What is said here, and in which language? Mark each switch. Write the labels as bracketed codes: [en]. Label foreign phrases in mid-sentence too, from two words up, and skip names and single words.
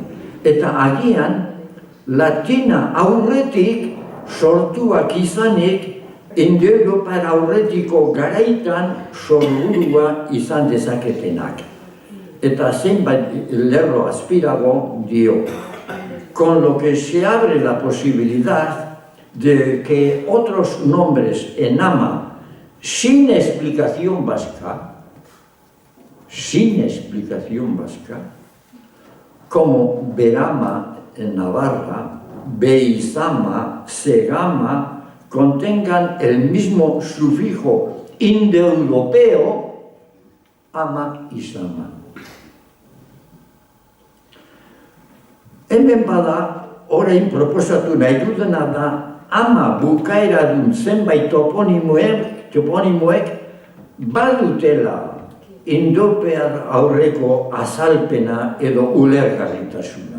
[eu] Eta agian latina aurretik sortuak izanik Indoeuropar aurretiko garaitan sorburua izan dezaketenak. Eta zenbait lerro azpirago dio. [es] Con lo que se abre la posibilidad de que otros nombres en ama sin explicación vasca, como Berama en Navarra, Beizama, Segama, contengan el mismo sufijo indoeuropeo, ama y sama. [eu] Hemen bada, orain proposatu nahi dudana da, ama bukaeradun zenbait toponimoek badutela indopear aurreko azalpena edo ulergarritasuna.